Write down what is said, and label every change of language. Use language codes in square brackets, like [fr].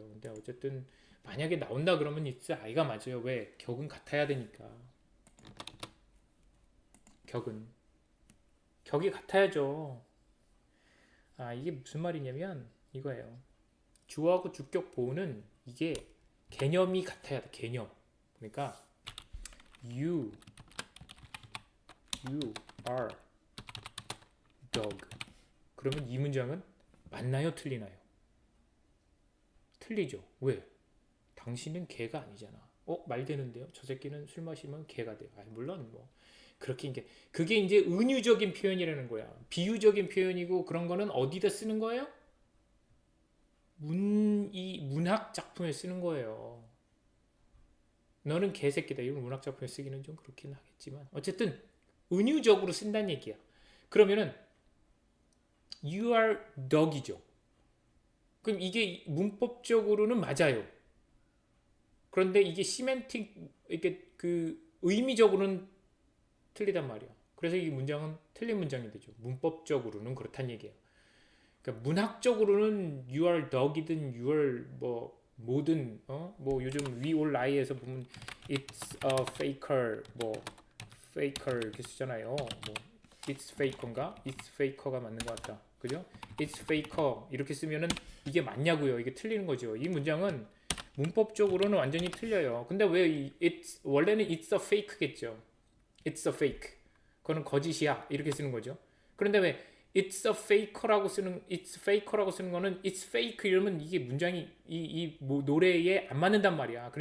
[ko] 근데 어쨌든 만약에 나온다 그러면 [en] it's I [ko] 가 맞아요. 왜? 격은 같아야 되니까. 격이 같아야죠. 아, 이게 무슨 말이냐면 이거예요. 주어하고 주격 보호는 이게 개념이 같아야 돼. 개념. 그러니까 [en] you are dog. [ko] 그러면 이 문장은 맞나요? 틀리나요? 틀리죠. 왜? 당신은 개가 아니잖아. 말 되는데요? 저 새끼는 술 마시면 개가 돼요. 물론 뭐 그렇게 그게 이제 은유적인 표현이라는 거야. 비유적인 표현이고 그런 거는 어디다 쓰는 거예요? 이 문학 작품에 쓰는 거예요. 너는 개새끼다. 이건 문학 작품에 쓰기는 좀 그렇긴 하겠지만 어쨌든 은유적으로 쓴다는 얘기야. 그러면은 [en] you are dog [ko] 이죠. 그럼 이게 문법적으로는 맞아요. 그런데 이게 시멘틱 이게 그 의미적으로는 틀리단 말이야. 그래서 이 문장은 틀린 문장이 되죠. 문법적으로는 그렇단 얘기예요. 그러니까 문학적으로는 [en] you are dog [ko] 이든 you are 뭐든 뭐 요즘 [en] we all lie [ko] 에서 보면 [en] it's a faker faker [ko] 이렇게 쓰잖아요. [en] it's faker [ko] 인가? [en] it's faker [ko] 가 맞는 것 같다. 그죠? it's faker 이렇게 쓰면은 이게 맞냐고요. 이게 틀리는 거죠. 이 문장은 문법적으로는 완전히 틀려요. 근데 왜 원래는 [en] it's a fake [ko] 겠죠. [en] it's a fake. [ko] 그거는 거짓이야. 이렇게 쓰는 거죠. 그런데 왜 [en] it's a faker [ko] 라고 쓰는 거는 [en] it's fake [ko] 이러면 이게 문장이 뭐 노래에 안 맞는단 말이야.